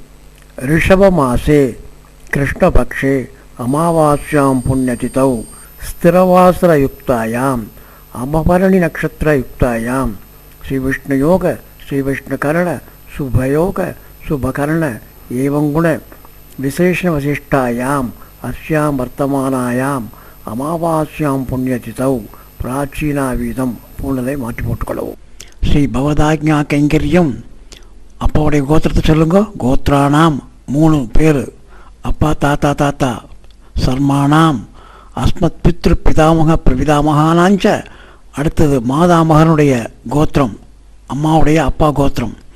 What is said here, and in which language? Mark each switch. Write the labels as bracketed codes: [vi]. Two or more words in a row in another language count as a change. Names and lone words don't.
[sa] ऋषभमासे कृष्णपक्षे अमावास्यां पुण्यतिथौ स्थिरवासरयुक्तायां अमभरणि नक्षत्रयुक्तायां श्रीविष्णुयोग श्रीविष्णुकर्ण शुभयोग शुभकर्ण एवं गुण विशेषवशिष्टायाम् अस्यां वर्तमानायाम् अमावास्यां पुण्यतिथौ प्राचीनावीदं पूर्णதை [ta] மாற்றி போட்டுக்கொள்ளவும். [sa] श्री भवदाज्ञा कैङ्कर्यम्. [ta] அப்பாவுடைய கோத்திரத்தை சொல்லுங்க. கோத்ரானாம் 3 பேர். அப்பா தாத்தா தாத்தா. [sa] शर्माणाम् अस्मत् पितृ पितामह प्रपितामहानाञ्च. [ta] அடுத்தது மாதாமகனுடைய கோத்திரம், அம்மாவுடைய அப்பா கோத்திரம்.